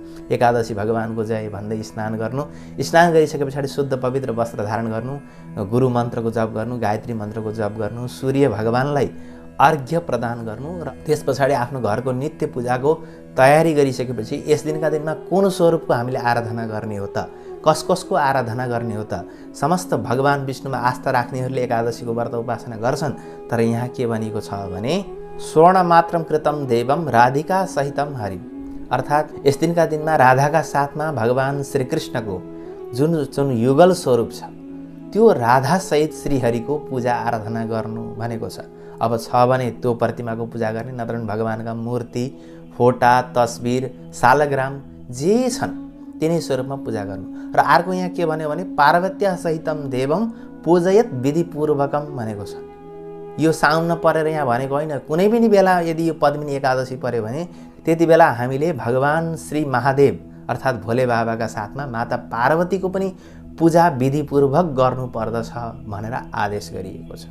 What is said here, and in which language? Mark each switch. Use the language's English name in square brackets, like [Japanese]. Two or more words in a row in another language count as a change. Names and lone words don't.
[Nepali] एकादशी भगवानको जय भन्दै स्नान गर्नु। स्नान गरिसके पछाडि शुद्ध पवित्र वस्त्र धारण गर्नु, गुरु मन्त्रको जप गर्नु, गायत्री मन्त्रको जप गर्नु, सूर्य भगवानलाई अर्घ्य प्रदान गर्नु र त्यस पछाडि आफ्नो घरको नित्य पूजाको तयारी गरिसकेपछि यस दिनका दिनमा कुन स्वरूपको हामीले आराधना गर्ने हो त, कसको आराधना गर्ने हो त? समस्त भगवान विष्णुमा आस्था राख्नेहरूले एकादशीको व्रत उपासना गर्छन्। तर यहाँ के भनेको छ भने [Sanskrit] स्वर्ण मात्रम कृतम देवम राधिका सहितम हरि, [Nepali] अर्थात् यस दिनका दिनमा राधाका साथमा भगवान श्रीकृष्णको जुन युगल स्वरूप छ त्यो राधा सहित श्रीहरिको पूजा आराधना गर्नु भनेको छ। अब छ भने त्यो प्रतिमाको पूजा गर्ने, नत्र भने भगवानका मूर्ति, फोटा, तस्बिर, सालग्राम जे छन् तिनै स्वरूपमा पूजा गर्नु। र अर्को यहाँ के भन्यो भने [Sanskrit] पार्वत्या सहितम देवम पूजयत विधिपूर्वकम [Nepali] भनेको छ। यो साउन परेर यहाँ भनेको होइन, कुनै पनि बेला यदि यो पद्मिनी एकादशी पर्यो भने त्यति बेला हामीले भगवान श्री महादेव अर्थात् भोले बाबाका साथमा माता पार्वतीको पनि पूजा विधिपूर्वक गर्नुपर्दछ भनेर आदेश गरिएको छ।